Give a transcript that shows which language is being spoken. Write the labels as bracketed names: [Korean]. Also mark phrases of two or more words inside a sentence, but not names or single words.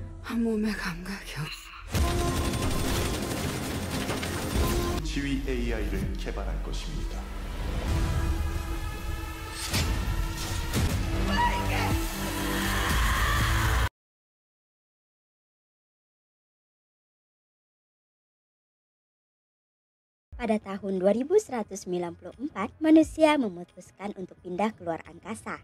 [Korean] 몸의 감각이 없어. 지휘 AI를 개발할 것입니다. [Indonesian] Pada tahun 2194, manusia memutuskan untuk pindah keluar angkasa.